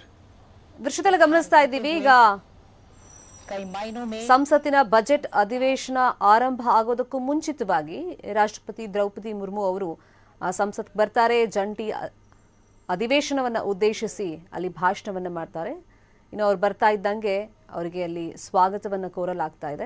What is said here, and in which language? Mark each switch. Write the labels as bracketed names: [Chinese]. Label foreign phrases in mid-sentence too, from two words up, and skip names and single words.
[Kannada] ದೃಶ್ಯದಲ್ಲಿ ಗಮನಿಸ್ತಾ ಇದ್ದೀವಿ. ಈಗ [Hindi] कई मायनों में [Kannada] ಸಂಸತ್ತಿನ ಬಜೆಟ್ ಅಧಿವೇಶನ ಆರಂಭ ಆಗೋದಕ್ಕೂ ಮುಂಚಿತವಾಗಿ ರಾಷ್ಟ್ರಪತಿ ದ್ರೌಪದಿ ಮುರ್ಮು ಅವರು ಸಂಸತ್ಗೆ ಬರ್ತಾರೆ. ಜಂಟಿ ಅಧಿವೇಶನವನ್ನು ಉದ್ದೇಶಿಸಿ ಅಲ್ಲಿ ಭಾಷಣವನ್ನು ಮಾಡ್ತಾರೆ. ಇನ್ನು ಅವ್ರು ಬರ್ತಾ ಇದ್ದಂಗೆ ಅವರಿಗೆ ಅಲ್ಲಿ ಸ್ವಾಗತವನ್ನು ಕೋರಲಾಗ್ತಾ ಇದೆ.